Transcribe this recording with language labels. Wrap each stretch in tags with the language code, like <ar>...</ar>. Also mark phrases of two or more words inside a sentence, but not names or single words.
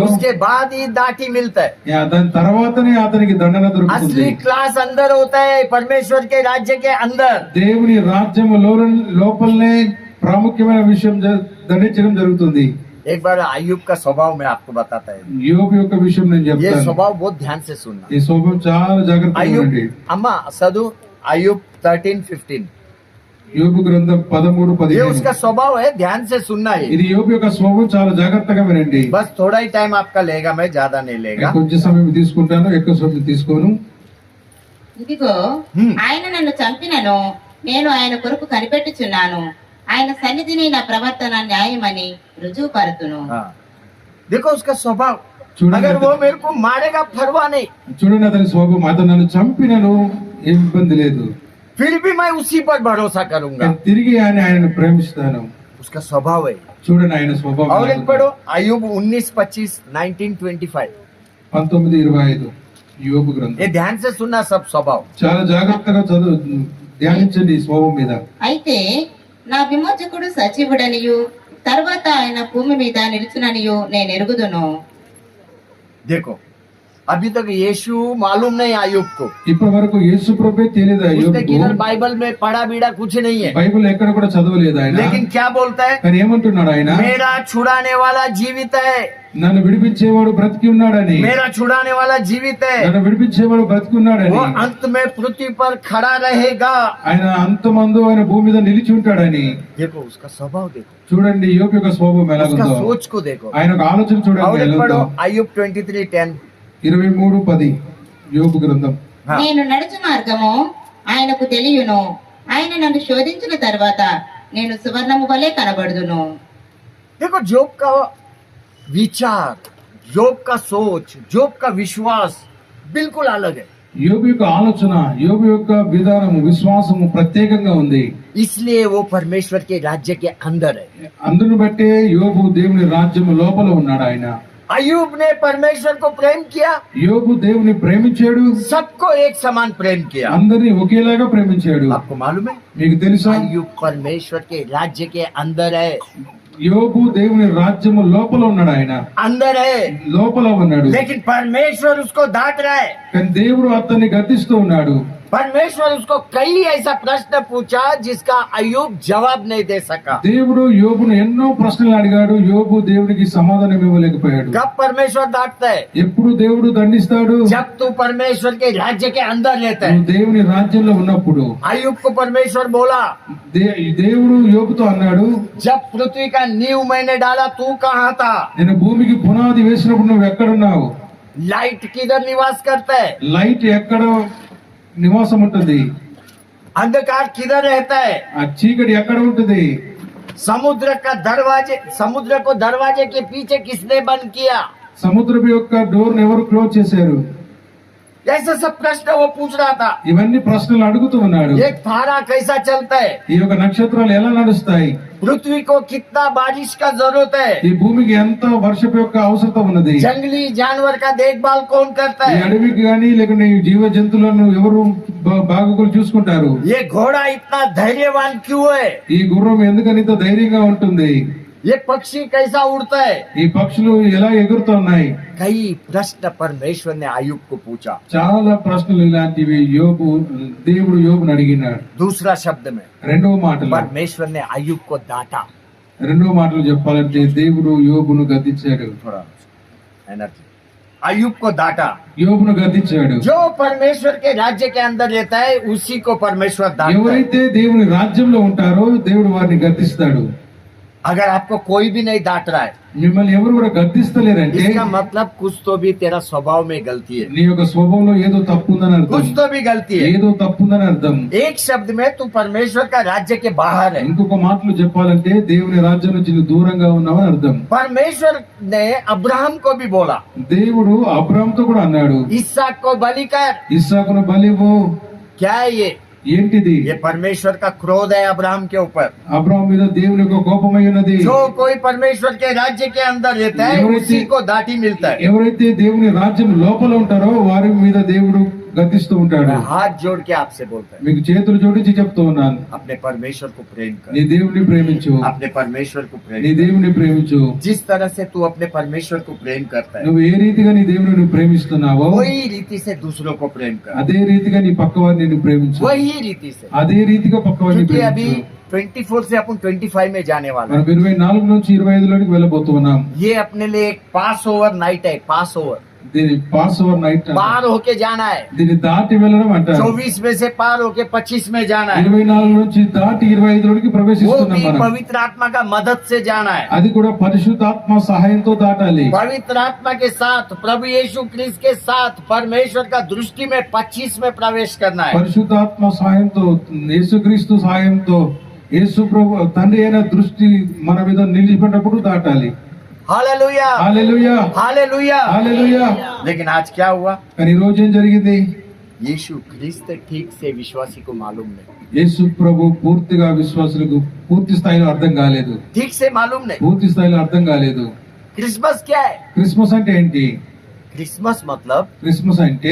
<hi>उसके बाद ही दाटी मिलता है।</hi> <te>దాని తర్వాతనే అతనికి దండన దొరుకుతుంది.</te> <hi>असली क्लास अंदर होता है, परमेश्वर के राज्य के अंदर।</hi> <te>దేవుని రాజ్యం లోపలనే ప్రాముఖ్యమైన విషయం దండించడం జరుగుతుంది.</te> <hi>एक बार अय्यूब का स्वभाव मैं आपको बताता है।</hi> <te>యోబు యొక్క విషయం నేను</te> <hi>ये</hi> <te>చెప్తాను.</te> <hi>स्वभाव बहुत ध्यान से सुनना।</hi> <te>ఈ స్వభావం చాలా జాగ్రత్తగా</te> <hi>अय्यूब,</hi> <te>ఉండండి.</te> <hi>अम्मा सदु अय्यूब 13-15,</hi> <te>యోబు గ్రంథం 13-15.</te> <hi>ये उसका स्वभाव है, ध्यान से सुनना है।</hi> <te>ఇది యోబు యొక్క స్వభావం, చాలా జాగ్రత్తగా వినండి.</te> <hi>बस थोड़ा ही टाइम आपका लेगा, मैं ज्यादा नहीं लेगा।</hi> <te>కొంచెం సమయం తీసుకుంటాను, ఎక్కువ సమయం తీసుకోను. ఇదిగో ఆయన నన్ను చంపినను నేను ఆయన కొరకు కనిపెట్టుచున్నాను. ఆయన సన్నిధిని నా ప్రవర్తన న్యాయమని రుజువుపరుతును.</te> <hi>हाँ, देखो उसका स्वभाव।</hi> <te>చూడండి</te> <hi>अगर वो मेरे को मारेगा परवाह नहीं,</hi> <te>చూడండి అతని స్వభావం. అతను నన్ను చంపినను ఏం ఇబ్బంది లేదు,</te> <hi>फिर भी मैं उसी पर भरोसा करूंगा।</hi> <te>నేను తిరిగి ఆయనను ప్రేమిస్తాను.</te> <hi>उसका स्वभाव है।</hi> <te>చూడండి ఆయన స్వభావం.</te> <hi>और एक पढ़ो अय्यूब 19-25, 19-25।</hi> <te>19-25 యోబు గ్రంథం.</te> <hi>ये ध्यान से सुनना सब स्वभाव।</hi> <te>చాలా జాగ్రత్తగా ధ్యానించండి ఈ స్వభావం మీద. అయితే నా విమోచకుడు సజీవుడనియు తర్వాత ఆయన భూమి మీద నిలుచుననియు నేను ఎరుగుదును.</te> <hi>देखो, अभी तक यीशु मालूम नहीं अय्यूब को,</hi> <te>ఇప్పటి వరకు యేసు ప్రభువే తెలియదు</te> <hi>उसने</hi> <te>యోబుకు.</te> <hi>किधर बाइबल में पढ़ा बीड़ा कुछ नहीं है।</hi> <te>బైబిల్ ఎక్కడ కూడా చదవలేదు ఆయన.</te> <hi>लेकिन क्या बोलता है?</hi> <te>కానీ ఏమంటున్నాడు ఆయన?</te> <hi>मेरा छुड़ाने वाला जीवित है,</hi> <te>నన్ను విడిపించేవాడు బ్రతికి ఉన్నాడని.</te> <hi>मेरा छुड़ाने वाला जीवित है,</hi> <te>నన్ను విడిపించేవాడు బ్రతికి ఉన్నాడని.</te> <hi>वो अंत में पृथ्वी पर खड़ा रहेगा।</hi> <te>ఆయన అంతమందు ఆయన భూమి మీద నిలిచి ఉంటాడని.</te> <hi>देखो उसका स्वभाव, देखो</hi> <te>చూడండి యోబు యొక్క స్వభావం</te> <hi>उसका</hi> <te>ఎలాగుందో,</te> <hi>सोच को देखो।</hi> <te>ఆయన ఒక ఆలోచన చూడండి</te> <hi>और एक</hi> <te>ఎలాగుందో.</te> <hi>पढ़ो अय्यूब 23:10।</hi> <te>23:10 యోబు గ్రంథం.</te> <hi>हाँ,</hi> <te>నేను నడుచు మార్గము ఆయనకు తెలియను. ఆయన నన్ను శోధించిన తర్వాత నేను సువర్ణము వలె కనబడుదును.</te> <hi>देखो जोब का विचार, जोब का सोच, जोब का विश्वास बिल्कुल अलग है।</hi> <te>యోబు యొక్క ఆలోచన, యోబు యొక్క విధానము, విశ్వాసము ప్రత్యేకంగా ఉంది.</te> <hi>इसलिए वो परमेश्वर के राज्य के अंदर है.</hi> <te>అందును బట్టే యోబు దేవుని రాజ్యము లోపల ఉన్నాడు. ఆయన</te> <hi>अय्यूब ने परमेश्वर को प्रेम किया,</hi> <te>యోబు దేవుని ప్రేమించాడు,</te> <hi>सबको एक समान प्रेम किया.</hi> <te>అందరినీ ఒకేలాగా ప్రేమించాడు.</te> <hi>आपको मालूम है</hi> <te>మీకు తెలుసా?</te> <hi>अय्यूब परमेश्वर के राज्य के अंदर है.</hi> <te>యోబు దేవుని రాజ్యము లోపల ఉన్నాడు. ఆయన</te> <hi>अंदर है,</hi> <te>లోపల ఉన్నాడు.</te> <hi>लेकिन परमेश्वर उसको डांट रहा है.</hi> <te>కానీ దేవుడు అతన్ని గద్దిస్తూ ఉన్నాడు.</te> <hi>परमेश्वर उसको कई ऐसा प्रश्न पूछा जिसका अय्यूब जवाब नहीं दे सका.</hi> <te>దేవుడు యోబును ఎన్నో ప్రశ్నలు అడిగాడు. యోబు దేవునికి సమాధానం ఇవ్వలేకపోయాడు.</te> <hi>कब परमेश्वर डांटता है?</hi> <te>ఎప్పుడు దేవుడు దండిస్తాడు?</te> <hi>जब तू परमेश्वर के राज्य के अंदर लेता है.</hi> <te>నువ్వు దేవుని రాజ్యంలో ఉన్నప్పుడు.</te> <hi>अय्यूब को परमेश्वर बोला,</hi> <te>దేవుడు యోబుతో అన్నాడు,</te> <hi>जब पृथ्वी का नींव मैंने डाला तू कहाँ था?</hi> <te>నేను భూమికి పునాది వేసినప్పుడు నువ్వు ఎక్కడున్నావు?</te> <hi>लाइट किधर निवास करता है?</hi> <te>లైట్ ఎక్కడ నివాసం ఉంటుంది?</te> <hi>अंधकार किधर रहता है?</hi> <te>ఆ చీకటి ఎక్కడ ఉంటుంది?</te> <hi>समुद्र को दरवाजे के पीछे किसने बंद किया?</hi> <te>సముద్రపు యొక్క డోర్ ఎవరు క్లోజ్ చేశారు?</te> <hi>ऐसा सब प्रश्न वो पूछ रहा था.</hi> <te>ఇవన్నీ ప్రశ్నలు అడుగుతూ ఉన్నాడు.</te> <hi>एक तारा कैसा चलता है?</hi> <te>ఈ యొక్క నక్షత్రాలు ఎలా నడుస్తాయి?</te> <hi>पृथ्वी को कितना बारिश का जरूरत है?</hi> <te>ఈ భూమికి ఎంత వర్షపు యొక్క అవసరం ఉన్నది?</te> <hi>जंगली जानवर का देखभाल कौन करता</hi> <te>ఈ</te> <hi>है?</hi> <te>అడవికి గాని లేకుంటే ఈ జీవ జంతువులను ఎవరు బాగులు చూసుకుంటారు?</te> <hi>ये घोड़ा इतना धैर्यवान क्यों है?</hi> <te>ఈ గుర్రం ఎందుకని ఇంత ధైర్యంగా ఉంటుంది?</te> <hi>ये पक्षी कैसा उड़ता है?</hi> <te>ఈ పక్షులు ఎలా ఎగురుతున్నాయి?</te> <hi>कई प्रश्न परमेश्वर ने अय्यूब को पूछा.</hi> <te>చాలా ప్రశ్నలు ఇలాంటివి దేవుడు యోబుని అడిగినాడు.</te> <hi>दूसरा शब्द में</hi> <te>రెండవ మాటలో</te> <hi>परमेश्वर ने अय्यूब को डांटा.</hi> <te>రెండవ మాటలు చెప్పాలంటే దేవుడు యోబును గద్దించాడు.</te> <hi>थोड़ा एनर्जी. अय्यूब को डांटा.</hi> <te>యోబును గద్దించాడు.</te> <hi>जो परमेश्वर के राज्य के अंदर रहता है उसी को परमेश्वर डांटता है.</hi> <te>ఎవరైతే దేవుని రాజ్యంలో ఉంటారో దేవుడు వారిని గద్దిస్తాడు.</te> <hi>अगर आपको कोई भी नहीं डांट रहा है,</hi> <te>మిమ్మల్ని ఎవరు కూడా గద్దిస్తలేరంటే</te> <hi>इसका मतलब कुछ तो भी तेरा स्वभाव में गलती है.</hi> <te>నీ యొక్క స్వభావంలో ఏదో తప్పు ఉందని అర్థం.</te> <hi>कुछ तो भी गलती है.</hi> <te>ఏదో తప్పు ఉందని అర్థం.</te> <hi>एक शब्द में तू परमेश्वर का राज्य के बाहर है.</hi> <te>ఇంకొక మాటలు చెప్పాలంటే దేవుని రాజ్యం నుంచి నువ్వు దూరంగా ఉన్నావని అర్థం.</te> <hi>परमेश्वर ने अब्राहम को भी बोला,</hi> <te>దేవుడు అబ్రాహాముతో కూడా అన్నాడు,</te> <hi>इसहाक को बलि कर.</hi> <te>ఇస్సాకును బలివ్వు.</te> <hi>क्या है ये?</hi> <te>ఏంటిది?</te> <hi>ये परमेश्वर का क्रोध है अब्राहम के ऊपर.</hi> <te>అబ్రాహాము మీద దేవుని యొక్క కోపమై ఉన్నది.</te> <hi>जो कोई परमेश्वर के राज्य के अंदर रहता है उसी को दाटी मिलता है.</hi> <te>ఎవరైతే దేవుని రాజ్యం లోపల ఉంటారో వారి మీద దేవుడు గద్దిస్తూ ఉంటాడు.</te> <hi>मैं हाथ जोड़ के आपसे बोलता हूँ,</hi> <te>మీకు చేతులు జోడించి చెప్తూ ఉన్నాను,</te> <hi>अपने परमेश्वर को प्रेम</hi> <te>నీ</te> <hi>कर.</hi> <te>దేవుని ప్రేమించు.</te> <hi>अपने परमेश्वर को प्रेम</hi> <te>నీ</te> <hi>कर.</hi> <te>దేవుని ప్రేమించు.</te> <hi>जिस तरह से तू अपने परमेश्वर को प्रेम करता है</hi> <te>నువ్వు ఏ రీతిగా నీ దేవుని నువ్వు ప్రేమిస్తున్నావో</te> <hi>वही रीति से दूसरों को प्रेम कर.</hi> <te>అదే రీతిగా నీ పక్క వారిని నువ్వు ప్రేమించు.</te> <hi>वही रीति से.</hi> <te>అదే రీతిగా పక్క వారిని</te> <hi>क्योंकि अभी</hi> <te>ప్రేమించు.</te> <hi>24 से अपन 25 में जाने वाला</hi> <te>మనం 24 నుంచి 25లోకి వెళ్ళబోతున్నాం.</te> <hi>है. ये अपने लिए एक</hi> <en>pass over night</en> <hi>है.</hi> <en>pass over</en> <te>దీని</te> <en>pass over night</en> <hi>पार होके जाना है.</hi> <te>దీన్ని దాటి వెళ్ళడం అంటారు.</te> <hi>24 में से पार होके 25 में जाना है.</hi> <te>24 నుంచి దాటి 25లోకి</te> <hi>वो</hi> <te>ప్రవేశిస్తున్నాం</te> <hi>भी</hi> <te>మనం.</te> <hi>पवित्र आत्मा का मदद से जाना है.</hi> <te>అది కూడా పరిశుద్ధాత్మ సహాయంతో దాటాలి.</te> <hi>पवित्र आत्मा के साथ प्रभु यीशु क्रिस्त के साथ परमेश्वर का दृष्टि में 25 में प्रवेश करना है.</hi> <te>పరిశుద్ధాత్మ సహాయంతో, యేసుక్రీస్తు సహాయంతో, యేసు ప్రభు తండ్రి అయిన దృష్టి మన మీద నిలిచిపెట్టినప్పుడు దాటాలి.</te> <hi>हालेलुया,</hi> <te>హల్లెలూయా,</te> <hi>हालेलुया.</hi> <te>హల్లెలూయా.</te> <hi>लेकिन आज क्या हुआ?</hi> <te>కానీ ఈ రోజు ఏం జరిగింది?</te> <hi>यीशु क्रिस्त ठीक से विश्वासी को मालूम नहीं.</hi> <te>యేసు ప్రభు పూర్తిగా విశ్వాసులకు పూర్తి స్థాయిలో అర్థం కాలేదు.</te> <hi>ठीक से मालूम नहीं.</hi> <te>పూర్తి స్థాయిలో అర్థం కాలేదు.</te> <hi>क्रिसमस क्या है?</hi> <te>క్రిస్మస్ అంటే ఏంటి?</te> <hi>क्रिसमस मतलब</hi> <te>క్రిస్మస్ అంటే</te>